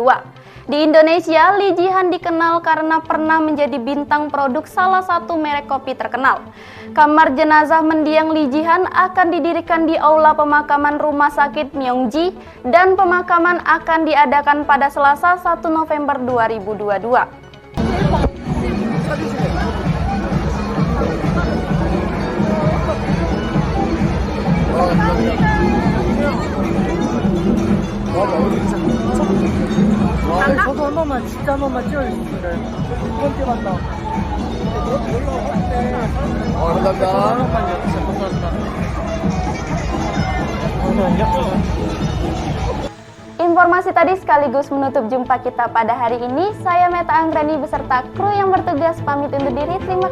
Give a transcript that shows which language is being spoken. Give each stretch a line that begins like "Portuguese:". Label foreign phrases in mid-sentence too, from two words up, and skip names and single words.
Indonesian: Di Indonesia, Lee Ji-han dikenal karena pernah menjadi bintang produk salah satu merek kopi terkenal. Kamar jenazah mendiang Lee Ji-han akan didirikan di aula pemakaman Rumah Sakit Myeongji dan pemakaman akan diadakan pada Selasa 1 November 2022.
Korean: 저도 한 번만 진짜 한 번만 찍어주실래요? 두 번째 봤다.
Indonesian: Informasi tadi sekaligus menutup jumpa kita pada hari ini. Saya Meta Anggrani beserta kru yang bertugas pamit undur diri.